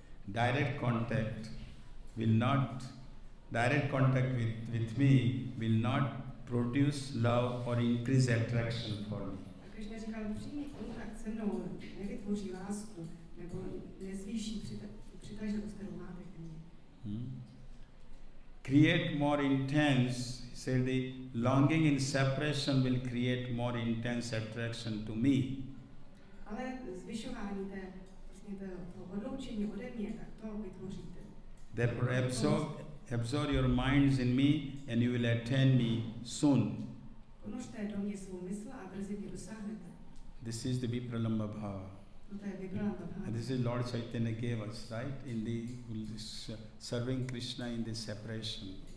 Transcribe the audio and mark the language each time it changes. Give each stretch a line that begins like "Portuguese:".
English: Direct contact with me will not produce love or increase attraction for me.
Czech: Krishna říkal, přímý kontakt se mnou nevytvoří lásku nebo nezvýší přitažlivost, kterou máte k mně.
English: Create more intense, he said, the longing in separation will create more intense attraction to me.
Czech: Ale zvyšování toho odloučení ode mě, tak to vytvoříte.
English: Therefore absorb your minds in me and you will attain me soon.
Czech: Ponožte do mě svou mysl a brzy mě dosáhnete.
English: This is the Vipralamba Bhava. And this is Lord Chaitanya gave us, right? In the serving Krishna in the separation.